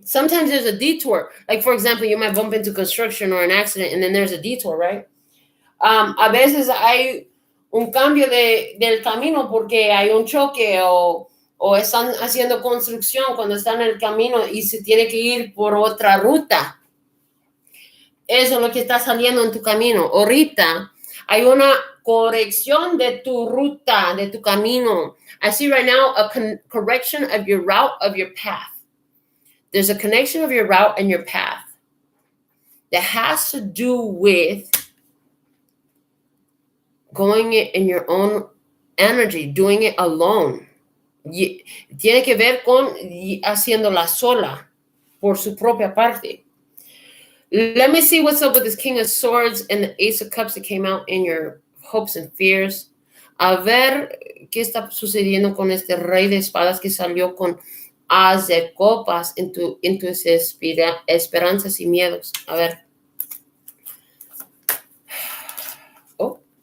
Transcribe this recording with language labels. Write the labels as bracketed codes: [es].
[en] Sometimes there's a detour. Like, for example, you might bump into construction or an accident and then there's a detour, right? [es] A veces hay un cambio del camino porque hay un choque o están haciendo construcción cuando están en el camino y se tiene que ir por otra ruta. Eso es lo que está saliendo en tu camino. Ahorita hay una corrección de tu ruta, de tu camino. [en] I see right now a correction of your route, of your path. There's a connection of your route and your path that has to do with going it in your own energy, doing it alone. [es] Tiene que ver con haciéndola sola por su propia parte. [en] Let me see what's up with this King of Swords and the Ace of Cups that came out in your hopes and fears. [es] A ver qué está sucediendo con este Rey de Espadas que salió con As de Copas en tus esperanzas y miedos. A ver. Oh.